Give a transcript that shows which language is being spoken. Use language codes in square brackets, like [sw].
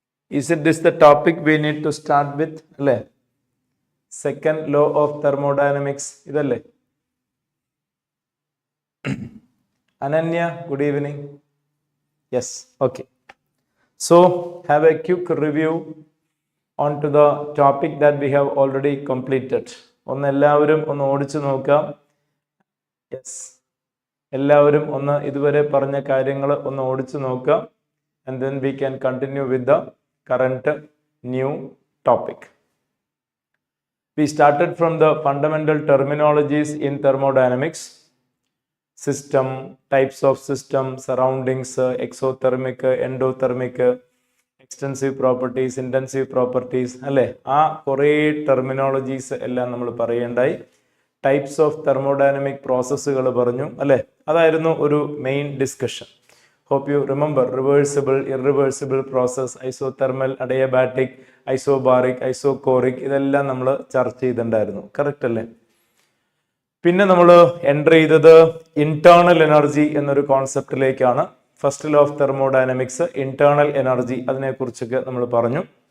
[en] Is it this the topic we need to start with? [ml] അല്ലേ? [en] Second law of thermodynamics [ml] ഇതല്ലേ? [en] Ananya, good evening. Yes, okay. So, have a quick review onto the topic that we have already completed. [ml] ഒന്ന് എല്ലാവരും ഒന്ന് ഓടിച്ചു നോക്കാം. Yes, എല്ലാവരും ഒന്ന് ഇതുവരെ പറഞ്ഞ കാര്യങ്ങൾ ഒന്ന് ഓടിച്ചു നോക്കാം. [en] And then we can continue with the current new topic. We started from the fundamental terminologies in thermodynamics. System, types of system, surroundings, exothermic, endothermic, extensive properties, intensive properties. [ml] അല്ലേ? ആ കുറേ ടെർമിനോളജീസ് എല്ലാം നമ്മൾ പറയേണ്ടായി. ടൈപ്സ് ഓഫ് തെർമോഡൈനമിക് പ്രോസസ്സുകൾ പറഞ്ഞു അല്ലേ? അതായിരുന്നു ഒരു main discussion. [en] Hope you remember reversible, irreversible process, isothermal, adiabatic, isobaric, isochoric [ml] ഇതെല്ലാം നമ്മൾ ചർച്ച ചെയ്തിട്ടുണ്ടായിരുന്നു. കറക്റ്റ് അല്ലേ? പിന്നെ നമ്മൾ എൻ്റർ ചെയ്തത് ഇന്റേണൽ എനർജി എന്നൊരു കോൺസെപ്റ്റിലേക്കാണ്. First law of thermodynamics, internal energy, അതിനെക്കുറിച്ചൊക്കെ നമ്മൾ പറഞ്ഞു.